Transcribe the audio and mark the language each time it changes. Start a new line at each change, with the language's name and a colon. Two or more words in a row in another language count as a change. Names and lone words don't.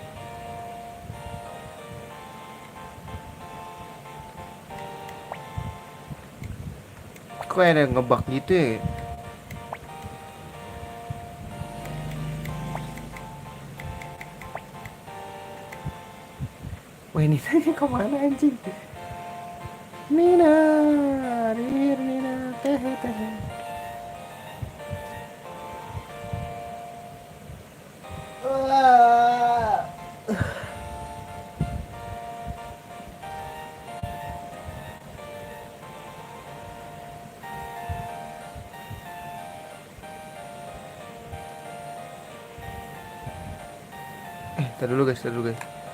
Indonesian: Kok ada ngebug gitu ya? Wah, ini tanya kemana anjing? Nina, Rir, Nina, teh, teh. Wah. Tar dulu guys, tar dulu guys.